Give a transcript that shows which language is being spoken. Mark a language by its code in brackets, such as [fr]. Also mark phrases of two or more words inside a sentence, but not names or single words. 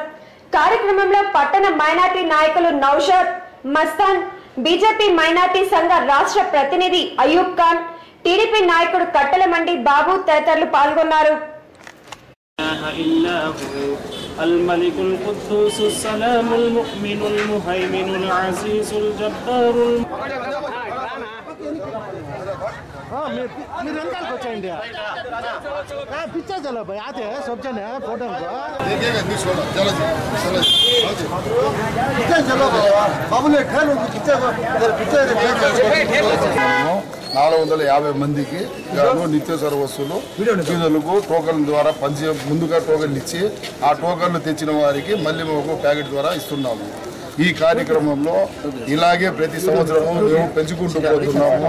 [te] కార్యక్రమంలో పట్టణ మైనార్టీ నాయకులు నౌషాద్, మస్తాన్, బీజేపీ మైనార్టీ సంఘ రాష్ట్ర ప్రతినిధి అయూబ్ ఖాన్, టీడీపీ నాయకుడు కట్టెల మండి బాబు తదితరులు పాల్గొన్నారు. [ar] الملك القدوس السلام المؤمن المهيمن العزيز الجبار [hi] पिक्चर चलो भाई आते हैं सब जने फोटो बाबू ने [te] 450 మందికి గాను నిత్యావసర వస్తువులు పేదలకు టోకన్ల ద్వారా ముందుగా టోకన్లు ఇచ్చి ఆ టోకన్లు తెచ్చిన వారికి మళ్ళీ ఒక ప్యాకెట్ ద్వారా ఇస్తున్నాము. ఈ కార్యక్రమంలో ఇలాగే ప్రతి సంవత్సరము మేము పెంచుకుంటూ పోతున్నాము.